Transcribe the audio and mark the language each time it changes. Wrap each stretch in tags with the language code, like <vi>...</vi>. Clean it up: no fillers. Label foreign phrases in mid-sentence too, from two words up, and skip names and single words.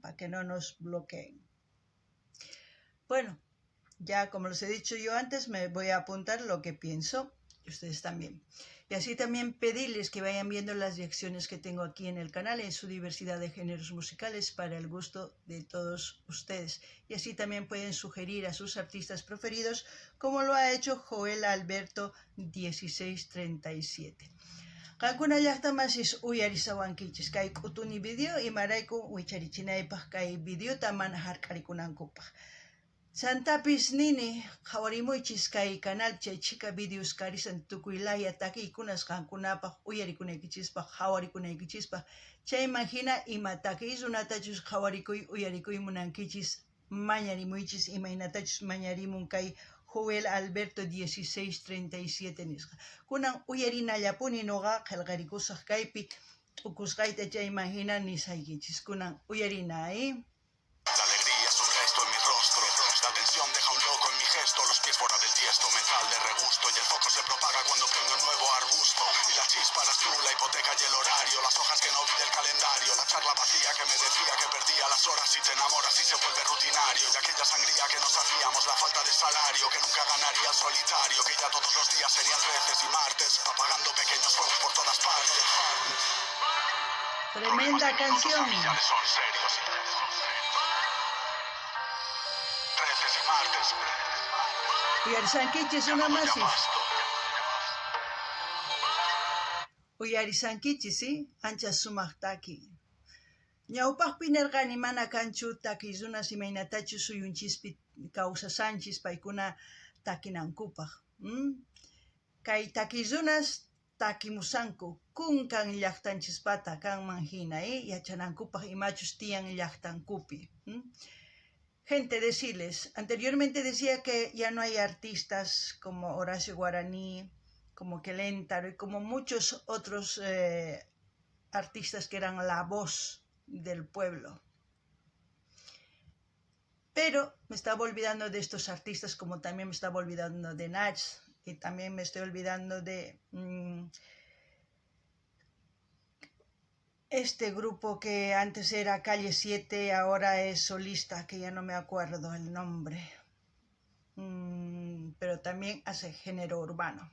<es>Para que no nos bloqueen. Bueno, ya como les he dicho yo antes, me voy a apuntar lo que pienso y ustedes también. Y así también pedirles que vayan viendo las reacciones que tengo aquí en el canal en su diversidad de géneros musicales para el gusto de todos ustedes. Y así también pueden sugerir a sus artistas preferidos como lo ha hecho Joel Alberto 1637.</es> <qu>Qankuna llaqtamasis uyarisawankichis kay k'utuni video imarayku wicharichinaypaq kay videota mana hark'arikunankupaq. Chantapis nini qhawarimuychis kay canalchay chika videos karisan tukuylaya takiykunas qankunapaq uyarikunaykichispaq qhawarikunaykichispa chayman hina ima takiy runatachus qhawarikuy uyarikuy munankichis mañarimuychis imaynatachus mañarimun kay Joel Alberto 1637 nisqa kunan uyarinallapuni noqa qillqarikusaq kaypi t'ukusqayta chayman hina nisaykichis kunan uyarinay.</qu> <es>La alegría es un resto en mi rostro. La tensión deja un loco en mi gesto. Los pies fuera del tiesto, mental de regusto. Y el foco se propaga cuando prendo un nuevo arbusto. Y la chispa eras tú, la hipoteca y el horario. Las hojas que no vi del calendario. La charla vacía que me decía que perdía las horas. Y te enamoras y se vuelve rutinario. Y aquella sangría que nos hacíamos, la falta de salario. Que nunca ganaría el solitario. Que ya todos los días serían 13 y martes. Apagando pequeños fuegos por todas partes. Tremenda canción. Familiares son serios. 13 y martes.</es> <qu>Uyarisankichis una masis. Uyarisankichis, ancha sumaq taki. Ñawpaqpi nirqani mana kanchu takiyrunas imaynatachus suyunchispi kawsasanchis paykuna takinankupaq. Kay takiyrunas takimusanku kunkan llaqtanchispata kanman hina yachanankupaq imachus tiyan llaqtankupi.</qu> <es>Gente, decirles, anteriormente decía que ya no hay artistas como Horacio Guaraní, como Keléntaro y como muchos otros artistas que eran la voz del pueblo. Pero me estaba olvidando de estos artistas, como también me estaba olvidando de Nach, y también me estoy olvidando de este grupo que antes era Calle 7, ahora es solista, que ya no me acuerdo el nombre, pero también hace género urbano.</es>